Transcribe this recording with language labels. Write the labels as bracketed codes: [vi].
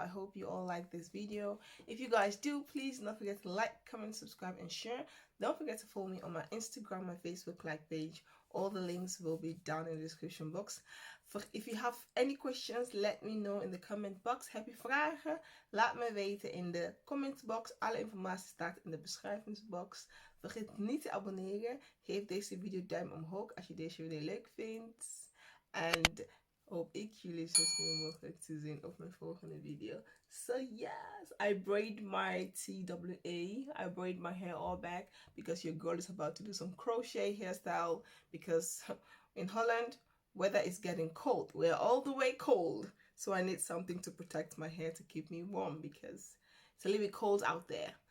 [en] I hope you all like this video. If you guys do, please don't forget to like, comment, subscribe, and share. Don't forget to follow me on my Instagram, my Facebook like page. All the links will be down in the description box. If you have any questions, let me know in de comment box. [nl] Heb je vragen? Laat me weten in de comment box. Alle informatie staat in de beschrijvingsbox. Vergeet niet te abonneren. Geef deze video duim omhoog als je deze video leuk vindt. En hoop ik jullie zo snel mogelijk te zien op mijn volgende video. [en] So yes, I braid my TWA. I braid my hair all back because your girl is about to do some crochet hairstyle, because in Holland, weather is getting cold. We're all the way cold. So I need something to protect my hair to keep me warm, because it's a little bit cold out there.